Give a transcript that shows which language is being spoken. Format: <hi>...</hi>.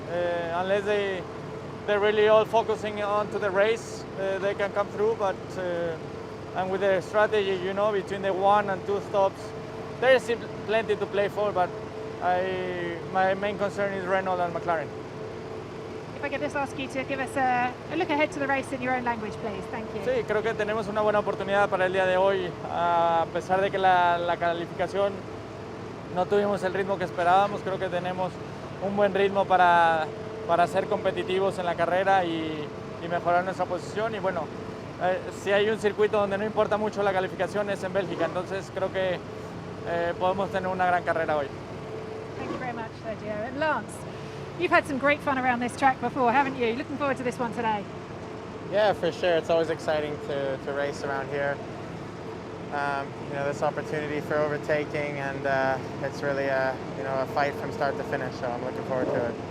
<en>Unless they're really all focusing onto the race, they can come through. But and with the strategy, you know, between the 1 and 2 stops, there is still plenty to play for. But my main concern is Renault and McLaren. If I could just ask you to give us a look ahead to the race in your own language, please. Thank you.</en> <es>Sí, creo que tenemos una buena oportunidad para el día de hoy, a pesar de que la calificación no tuvimos el ritmo que esperábamos. Creo que tenemos un buen ritmo para ser competitivos en la carrera y mejorar nuestra posición. Y bueno, si hay un circuito donde no importa mucho la calificación es en Bélgica, entonces creo que podemos tener una gran carrera hoy.</es> <en>Thank you very much, Sergio. And Lance, you've had some great fun around this track before, haven't you? Looking forward to this one today. Yeah, for sure. It's always exciting to race around here. You know, this opportunity for overtaking, and it's really a fight from start to finish. So I'm looking forward to it.</en>